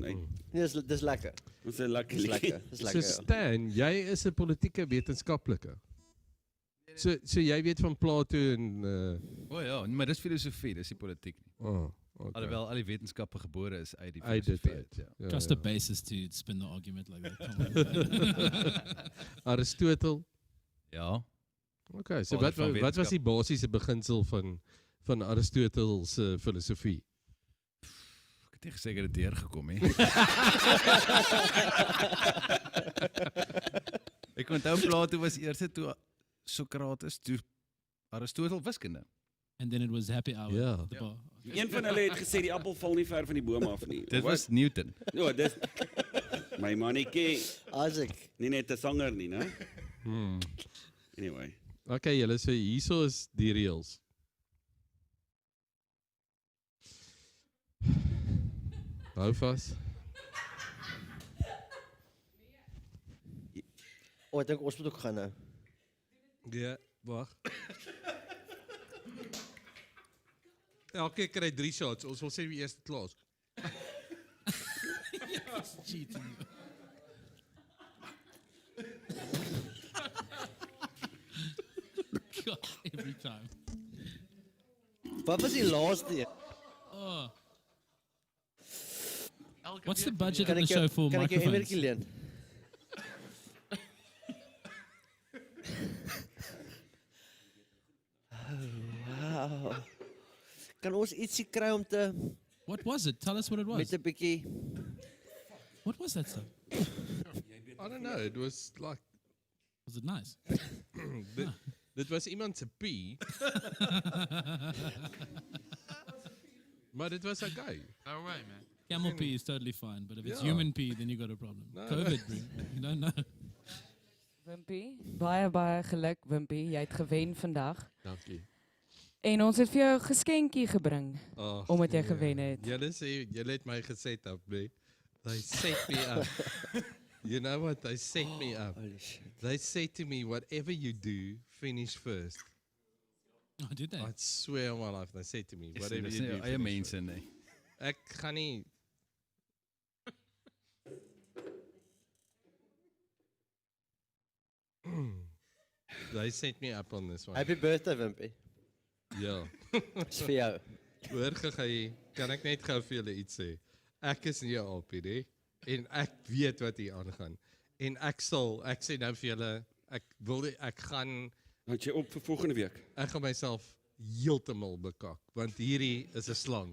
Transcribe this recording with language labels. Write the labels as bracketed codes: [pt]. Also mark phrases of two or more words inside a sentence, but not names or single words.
[af] Dis lekker. Dis 'n lekker Dis liedjie. lekker. Dis So lekker. Stan, jy is 'n politieke wetenskaplike. So jy weet van Plato en O ja, maar dis filosofie, dis nie politiek nie. okay. Alhoewel al die wetenskappe gebore is uit die Uit dit filosofie. uit. Ja. [en] Just a basis to spin the argument like that. Come on. [af] Aristotel. Ja. Okay, so Vader van wat was wetenskap. die basiese beginsel van Aristotel se filosofie? Ek het nie gesê ek het dit deurgekom hè. Ek onthou Plato was eers toe Sokrates, toe Aristotel wiskunde. [en] And then it was happy hour. [af] Ja. [en] at the bar. [af] Een van hulle het gesê die appel val nie ver van die boom af nie. Dit was Newton. Ja, dis my mannetjie. Isaac. Nie net 'n sanger nie, né? Anyway. Okay, julle so hierso is die reëls. Hou vas. O, ek dink ons moet ook gaan nou. Ja, wag. Elke kry 3 shots. Ons wil sê wie eerste klaar is. [en] It's cheating. God, every time. [af] Wat was die laaste een? [en] Oh. What's the budget [af] Kan [en] of the [af] ek jou- [en] show for [af] kan ek jou [en] microphones? [af] Emerkie leen? Wow. Kan ons ietsie kry om te [en] What was it? Tell us what it was. [af] met 'n bietjie [en] What was that stuff? I don't know, it was like Was it nice? dit was iemand se pee. [af] Maar dit was okay. [en] No way, man. Camel pee is totally fine, but if it's Yeah. human pee, then you got a problem. No, COVID, bro. You don't know. [af] Wimpy, baie geluk Wimpy, jy het gewen vandag. Dankie. En ons het vir jou 'n geskenkie gebring Ag, omdat jy nee. gewen het. Julle sê julle het my geset up, nee. [en] They set me up. You know what? They set me up. Holy shit. They said to me, whatever you do, finish first. Oh, did they? I swear on my life, they said to me, [af] Dis [en] whatever [af] nie [en] you do, [af] jou eie [en] finish [af] mense [en] first. [af] nie. Ek gaan nie [en] They set me up on this one. Happy birthday Wimpy. [af] Ja. Dis vir jou. Hoor gou, kan ek net gou vir julle iets sê? Ek is nie 'n alpie nie en ek weet wat hier aangaan. En ek sê nou vir julle, ek gaan Want jy op vir volgende week. Ek gaan myself heeltemal bekak want hierdie is 'n slang.